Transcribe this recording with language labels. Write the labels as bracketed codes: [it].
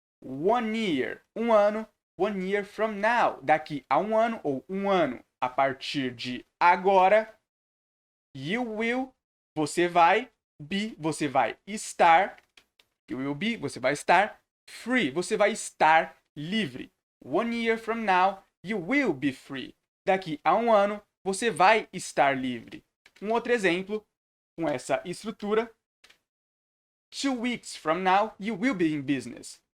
[pt] 1 year, 1 ano, [en] 1 year from now, [pt] daqui a 1 ano ou 1 ano a partir de agora. [en] You will, [pt] você vai, be, você vai estar, [en] you will be, [pt] você vai estar free, você vai estar livre. [en] 1 year from now, you will be free. [pt] Daqui a 1 ano, você vai estar livre. Um outro exemplo com essa estrutura. [en] 2 weeks from now, you will be in business.